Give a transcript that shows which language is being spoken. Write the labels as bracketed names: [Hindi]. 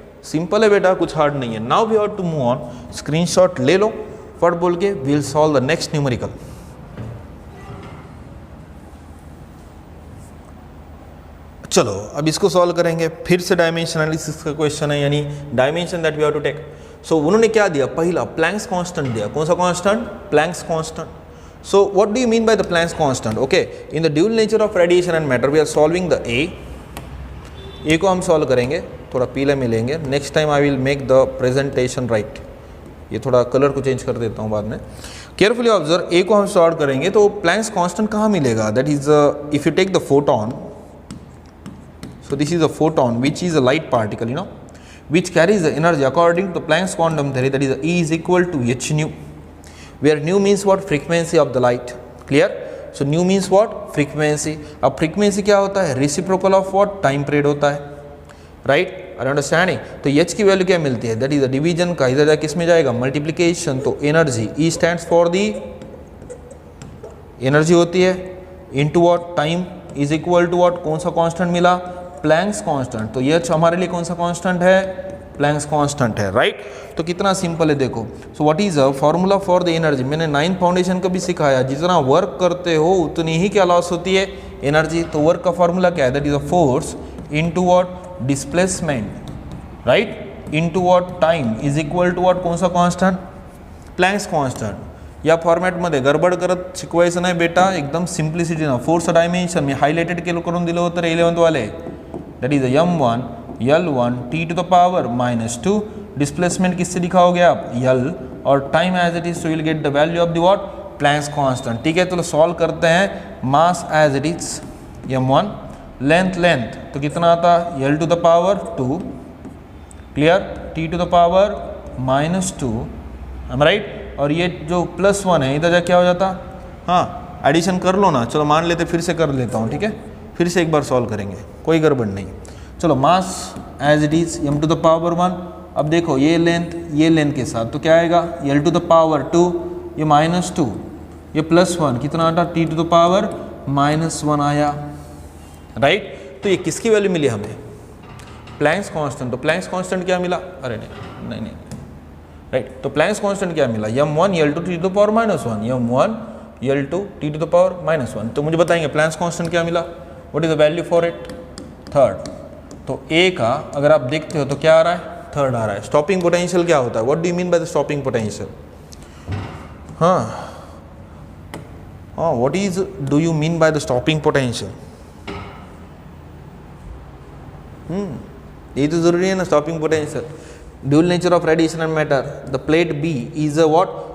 [Hindi] Simple है बेटा, कुछ हार्ड नहीं है। [English] Now we have to move on. [Hindi] Screenshot ले लो फट बोल के, [English] We will solve the next numerical. [Hindi] चलो अब इसको सॉल्व करेंगे। फिर से डायमेंशन एनालिसिस का क्वेश्चन है, यानी dimension that we have to take. सो उन्होंने क्या दिया, पहला प्लैंक्स कांस्टेंट दिया। कौन सा constant, Planck's constant. [English] So what do you mean by the Planck's constant? Okay, in the dual nature of radiation and matter, we are solving the [Hindi] A को हम solve करेंगे, थोड़ा पीले मिलेंगे। [English] Next time I will make the presentation right. [Hindi] ये थोड़ा colour को change कर देता हूँ बाद में। [English] carefully observe, [Hindi] A को हम सॉल्व करेंगे तो Planck's constant कहाँ मिलेगा, [English] That is if you take the photon, so this is a photon which is a light particle, you know, which carries the energy according to Planck's quantum theory, that is E is equal to h nu, where nu means what, frequency of the light, clear। so nu means what, frequency। [Hindi] अब frequency क्या होता है, reciprocal of what, time period होता है, right, [English] are you understanding। [Hindi] तो h की value क्या मिलती है, that is the division का, इधर किस में जाएगा, multiplication। तो energy, E stands for the energy होती है, into what, time is equal to what, कौन सा constant मिला, Planck's constant। तो h हमारे लिए कौन सा constant है, प्लैंक्स कांस्टेंट है, राइट। तो कितना सिंपल है देखो। [English] so what is a formula for the energy, [Hindi] मैंने 9th फाउंडेशन का भी सिखाया, जितना वर्क करते हो उतनी ही क्या लॉस होती है, एनर्जी। तो वर्क का फॉर्मूला क्या है, [English] that is a force into what, displacement, right, into what, time is equal to what, [Hindi] कौन सा कांस्टेंट, [English] Planck's constant. [Marathi] या फॉर्मॅटमध्ये गडबड करत शिकवायचं नाही बेटा, एकदम सिम्प्लिसिटी ना। फोर्स डायमेन्शन मी हायलाइटेड केलं करून दिलं होतं [English] 11th वाले, that is m1 L1 t to the power -2, [Hindi] displacement किससे दिखाओगे आप, [English] L, और time as it is, so will get the value of the what, Planck's constant, ठीक है। [Hindi] तो सॉल्व करते हैं। [English] Mass as it is m1, length तो कितना आता, L to the power 2, clear, t to the power -2, am I right। [Hindi] और ये जो +1 है इधर जा क्या हो जाता, हाँ एडिशन कर लो ना। चलो मान लेते, फिर से कर लेता हूँ, ठीक है। फिर से एक बार सॉल्व करेंगे, कोई गड़बड़ नहीं। चलो मास as it is m to the power 1। अब देखो ये लेंथ के साथ तो क्या आएगा, L to the power 2, ये -2, ये +1, कितना आता, t to the power -1 आया, राइट। तो ये किसकी वैल्यू मिली हमें, प्लैंक्स कांस्टेंट। तो प्लैंक्स कांस्टेंट क्या मिला, अरे नहीं, राइट। तो प्लैंक्स कांस्टेंट क्या मिला, m1 L2 t to the power -1, m1 L2 t to the power -1। तो मुझे बताएंगे प्लैंक्स कांस्टेंट क्या मिला, [English] what is the value for it, [Hindi] third. तो A का अगर आप देखते हो तो क्या आ रहा है, थर्ड आ रहा है। स्टॉपिंग पोटेंशियल क्या होता है, [English] what do you mean by the stopping potential, [Hindi] हाँ what is do you mean by the stopping potential, ये तो जरूरी है ना, stopping potential. Dual nature of radiation and matter, the plate B is a what,